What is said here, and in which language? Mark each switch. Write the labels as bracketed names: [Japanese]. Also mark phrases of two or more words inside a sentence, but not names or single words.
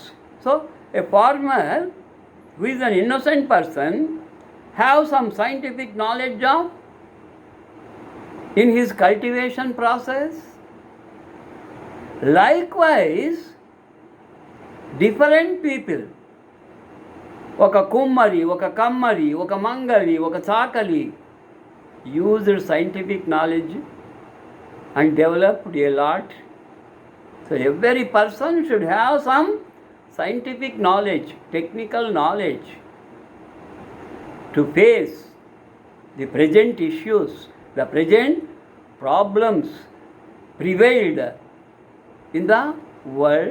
[English] So a farmer who is an innocent person have some scientific knowledge of in his cultivation process. Likewise, different people, [Telugu] ఒక కుమ్మరి, ఒక కమ్మరి, ఒక మంగలి, ఒక చాకలి, [English] used scientific knowledge and developed a lot. So every person should have some scientific knowledge, technical knowledge to face the present issues, the present problems prevailed in the world.